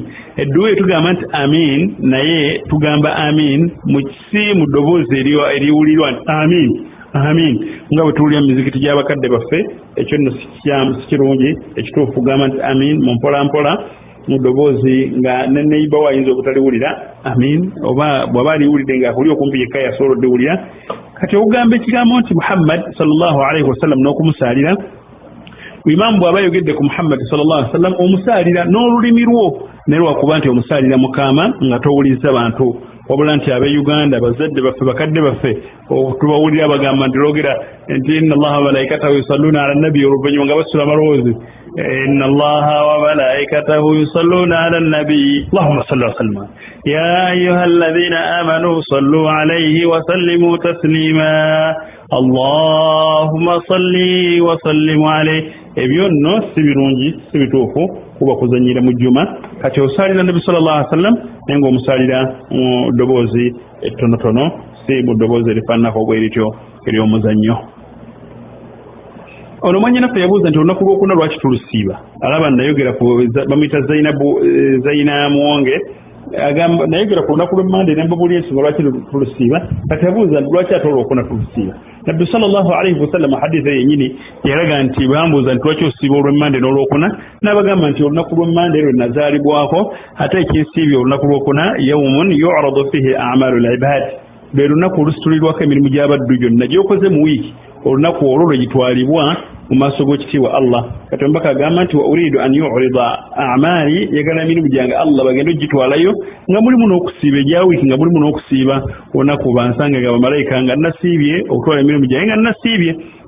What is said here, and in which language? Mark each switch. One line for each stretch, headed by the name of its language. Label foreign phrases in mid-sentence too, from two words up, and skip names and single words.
Ganda: Edduwa tugamba nti amin naye tugamba amin si mu ddoboozi eriwulirwa nti amin nga bwe tuwulira mu mizikiti gy'abakadde baffe. Ekyo nno si kirungi. Ekituufu kugamba nti amin mu mpolampola mu ddoboozi nga neneiba wayinza obutaliwulira amin oba bw'aba aliwulidde ng'akuli okumpi yekka yasobola oddiwulira. Kati okugamba ekigambo nti Muhammad
Arabic: صلى الله عليه وسلم
Ganda: n'okumusaalira imaamu bw'aba ayogedde ku Muhammad
Arabic: صلى الله عليه وسلم
Ganda: omusaalira n'olulimi lwo naye lwakuba nti omusaalira mukama nga towuliriza bantu. Wabula nti ab'e Uganda bazadde baffe bakadde baffe tubawulira bagamba nti logera nti
Arabic: إن الله وملائكته يصلون على النبي
Ganda: oluvannyuma nga basula amalowoozi
Arabic: إن الله وملائكته يصلون على النبي اللهم صل وسلم يا أيها الذين آمنوا صلوا عليه وسلموا تسليما اللهم صل وسلم عليه.
Ganda: Ebyo nno si birungi si bituufu kuba kuzannyira mu Juma. Kati osaalira Nabi
Arabic: صلى الله عليه وسلم
Ganda: naye ng'omusaalira mu ddoboozi ettonotono si mu ddoboozi erifaananako bwerityo ery'omuzannyo. Ono mwannyinaffe yabuuza nti olunaku lwokuna lwaki tulusiiba. Alaba nayogera ku bamuyita Zaina Muwonge agamba nayogera ku lunaku lw'Emmande ne mbabuli ensonga lwaki tulusiiba. Kati yabuuza nti lwaki ate olwokuna tulusiiba. Nabbi
Arabic: صلى الله عليه وسلم
Ganda: haditha yennyini yalaga nti bambuuza nti lwaki osiiba olw'Emmande n'olwokuna n'abagamba nti olunaku lw'Emmande lwe nazaalibwako ate ekinsiibye olunaku lwokuna
Arabic: يوم تعرض فيه أعمال العباد.
Ganda: Lwe lunaku olusitulirwako emirimu gy'abaddu gyonna gy'okoze mu wiiki. Olunaku olwo lwe gitwalibwa mu maaso g'ekitiibwa Allah. Kati omubaka agamba nti
Arabic: وأريد أن يعرض عملي
Ganda: yagala emirimu gyange Allah bagende ogitwalayo nga mulimu n'okusiiba egya wiiki nga mulimu n'okusiiba olunaku bansanga nga bamalayika nga nasiibye okutwala emirimu gyange nga nasiibye.